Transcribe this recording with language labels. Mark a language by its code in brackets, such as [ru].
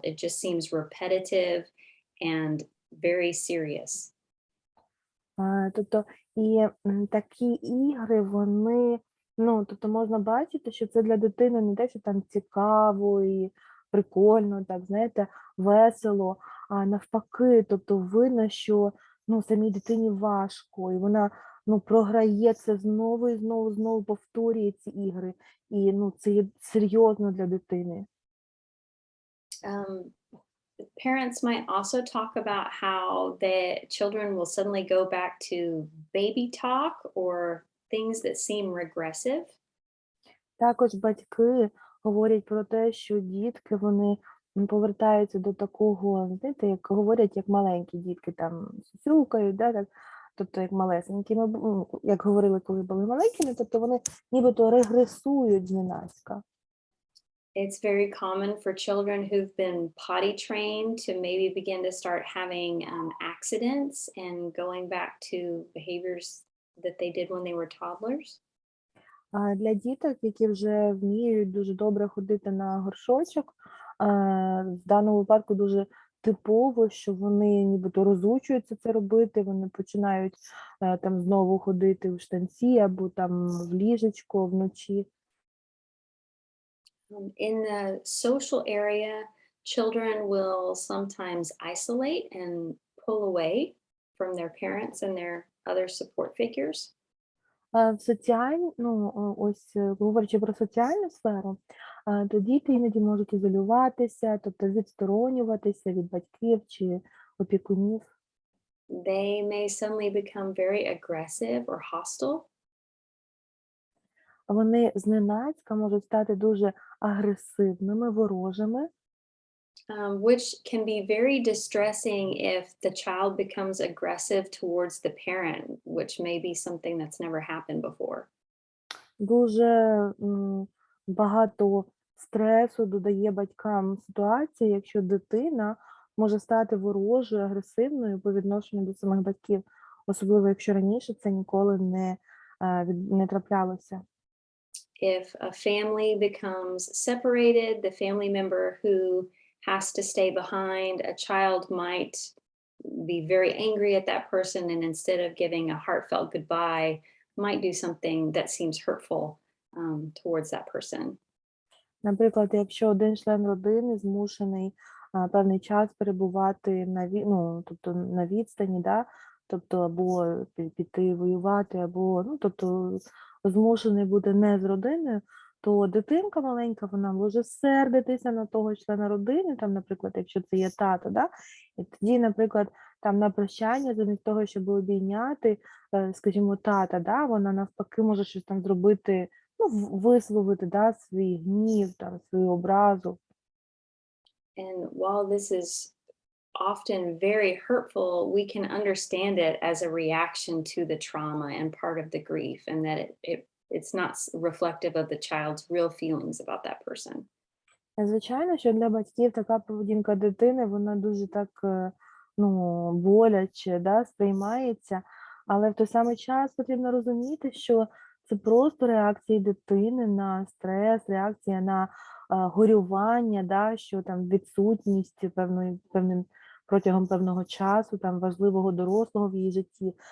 [en] It just seems repetitive and very serious. [uk] Тобто і такі ігри, вони, тобто можна бачити, що це для дитини не те, що там цікаво і прикольно, так, знаєте, весело, а навпаки, тобто видно, що самій дитині важко, і вона програє це знову і знову повторює ці ігри, і це є серйозно для дитини. [en] Parents might also talk about how the children will suddenly go back to baby talk or things that seem regressive. [uk] Також батьки говорять про те, що дітки, вони повертаються до такого, знаєте, як говорять, як маленькі дітки, там сюсюкають, так, тобто як малесенькі, як говорили, коли були маленькими, тобто вони нібито регресують зненацька. [en] It's very common for children who've been potty trained to maybe begin to start having accidents and going back to behaviors that they did when they were toddlers. [uk] А для діток, які вже вміють дуже добре ходити на горшочок, в даному випадку дуже типово, що вони нібито розучуються це робити, вони починають там знову ходити в штанці або там в ліжечко вночі. [en] In the social area, children will sometimes isolate and pull away from their parents and their other support figures. [uk] В ось говорячи про соціальну сферу, то діти іноді можуть ізолюватися, тобто відсторонюватися від батьків чи опікунів. [en] They may suddenly become very aggressive or hostile. [uk] Вони зненацька можуть стати дуже агресивними, ворожими, [en] Which can be very distressing if the child becomes aggressive towards the parent, which may be something that's never happened before. [uk] дуже багато стресу додає батькам ситуація, якщо дитина може стати ворожою, агресивною по відношенню до самих батьків, особливо якщо раніше це ніколи не траплялося. [en] If a family becomes separated, the family member who has to stay behind, a child might be very angry at that person, and instead of giving a heartfelt goodbye, might do something that seems hurtful towards that person. [uk] Наприклад, якщо один член родини змушений певний час перебувати тобто на відстані, да, тобто або піти воювати, або тобто змушений бути не з родиною, то дитинка маленька, вона може сердитися на того члена родини, там, наприклад, якщо це є тато, да, і тоді, наприклад, там на прощання, замість того, щоб обійняти, скажімо, тата, да, вона навпаки може щось там зробити, висловити, да, свій гнів, там, свою образу. [en] And while this is often very hurtful, we can understand it as a reaction to the trauma and part of the grief, and that it's not reflective of the child's real feelings about that person. [uk] Звичайно, що для батьків така поведінка дитини, вона дуже так, боляче, да, сприймається, але в той самий час потрібно розуміти, що це просто реакції дитини на стрес, реакція на горювання, да, що там відсутність протягом певного часу, там важливого дорослого в її житті.